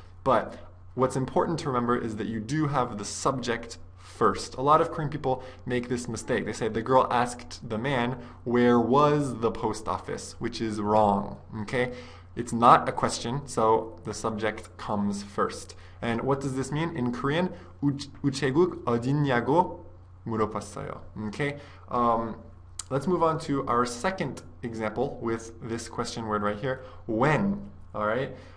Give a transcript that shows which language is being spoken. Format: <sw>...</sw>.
<en>But what's important to remember is that you do have the subject first. A lot of Korean people make this mistake. They say the girl asked the man, where was the post office? Which is wrong, okay? It's not a question, so the subject comes first. And what does this mean? In Korean,</en> <ko>우체국 어딨냐고 물어봤어요.</ko> <en>Okay? Let's move on to our second example with this question word right here, when. All right?</en>